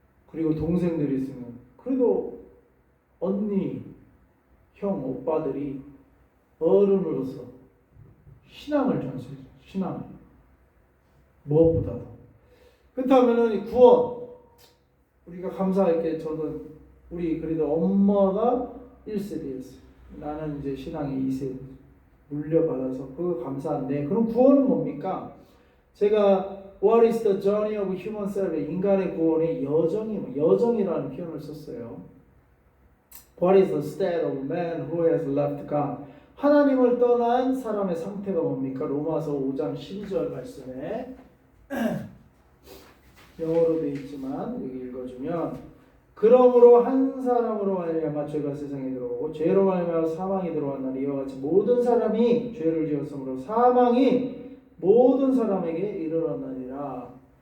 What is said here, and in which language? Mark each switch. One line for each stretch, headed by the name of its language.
Korean: 그리고 동생들이 있으면 그래도 언니, 형, 오빠들이 어른으로서 신앙을 전수해줘. 신앙. 무엇보다도. 그렇다면은 구원. 우리가 감사하게 저도 우리 그래도 엄마가 1세대였어요. 나는 이제 신앙이 2세대 물려받아서 그거 감사한데, 그럼 구원은 뭡니까? 제가
English: What is the journey of human salvation?
Korean: 인간의 구원의 여정이라는 표현을 썼어요.
English: What is the state of man who has left God?
Korean: 하나님을 떠난 사람의 상태가 뭡니까? 로마서 5장 12절 말씀에 영어로 되어 있지만 여기 읽어주면, 그러므로 한 사람으로 말미암아 죄가 세상에 들어오고 죄로 말미암아 사망이 들어왔나니 이와 같이 모든 사람이 죄를 지었으므로 사망이 모든 사람에게 이르렀느니라.